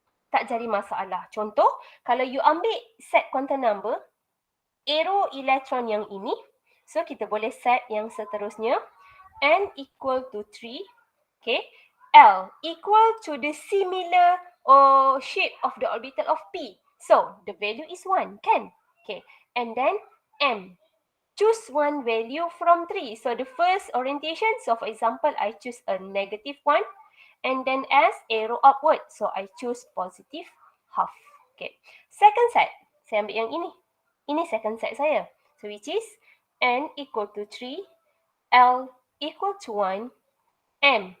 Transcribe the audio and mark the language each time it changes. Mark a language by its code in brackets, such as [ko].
[ms] Tak jadi masalah. [en] Contoh, kalau you ambil set quantum number, arrow elektron yang ini, so kita boleh set yang seterusnya, N equal to 3, okay, L equal to the similar shape of the orbital of P. So, the value is 1, kan? Okay, and then M. Choose one value from 3. So, the first orientation, so for example, I choose a negative 1. And then S, arrow upward. So, I choose positive half. Okay. [ms] Second set, saya ambil yang ini. Ini second set saya. [en] So, which is N equal to 3, L equal to 1, M.